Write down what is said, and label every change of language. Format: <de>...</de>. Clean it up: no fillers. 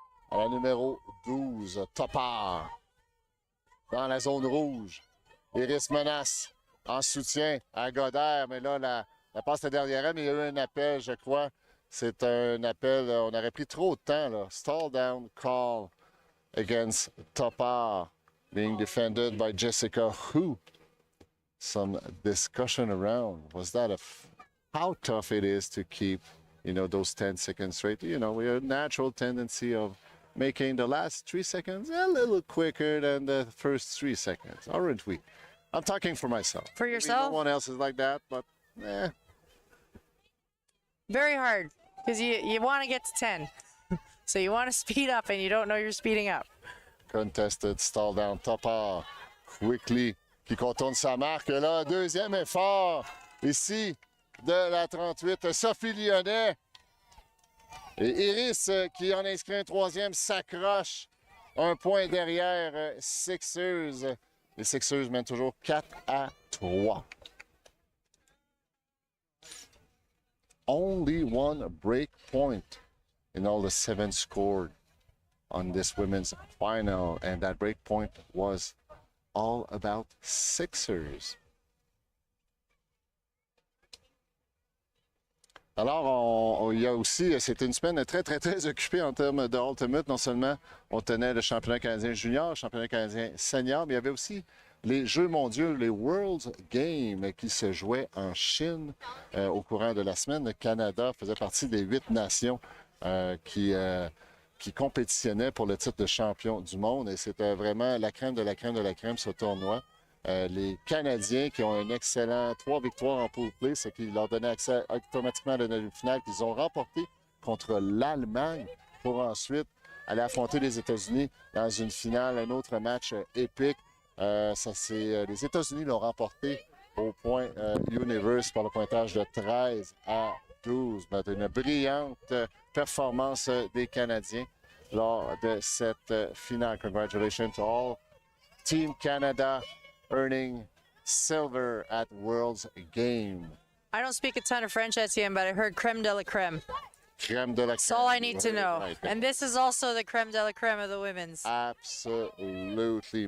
<fr>À la numéro 12, Topard. Dans la zone rouge. Iris menace en soutien à Godert, mais là, la passe était derrière elle, mais il y a eu un appel, je crois. C'est un appel, on aurait pris trop de temps, là.</fr> <en>Stall down call against Topard. Being defended by Jessica Hu. Some discussion around. Was that how tough it is to keep, you know, those 10 seconds straight? You know, we have a natural tendency of making the last 3 seconds a little quicker than the first 3 seconds, aren't we? I'm talking for myself. For yourself? Maybe no one else is like that, but Very hard because you want to get to 10. So you want to speed up and you don't know you're speeding up. Contested, stall down, Topard, quickly,</en> <fr>qui contourne sa marque. Là, deuxième effort, ici, de la 38, Sophie Lyonnais. Et Iris, qui en inscrit un troisième, s'accroche un point derrière 6ixers. Les 6ixers mènent toujours 4-3. Only one break point in all the 7 scored on this women's final, and that break point was all about 6ixers. Alors, il y a aussi, c'était une semaine très, très, très occupée en termes de Ultimate. Non seulement on tenait le championnat canadien junior, le championnat canadien senior, mais il y avait aussi les Jeux mondiaux, les World Games qui se jouaient en Chine au courant de la semaine. Le Canada faisait partie des 8 nations qui compétitionnaient pour le titre de champion du monde. Et c'était vraiment la crème de la crème de la crème, ce tournoi. les Canadiens qui ont un excellent 3 victoires en pool play, ce qui leur donnait accès automatiquement à la demi-finale qu'ils ont remporté contre l'Allemagne pour ensuite aller affronter les États-Unis dans une finale, un autre match épique. Les États-Unis l'ont remporté au point Universe par le pointage de 13-12. Une brillante performance des Canadiens lors de cette finale.</fr> <en>Congratulations to all. Team Canada earning silver at World's Game. I don't speak a ton of French, Etienne, but I heard creme de la creme. Crème de la That's all I need to crème. know. Right. And this is also the creme de la creme of the women's. Absolutely.</en>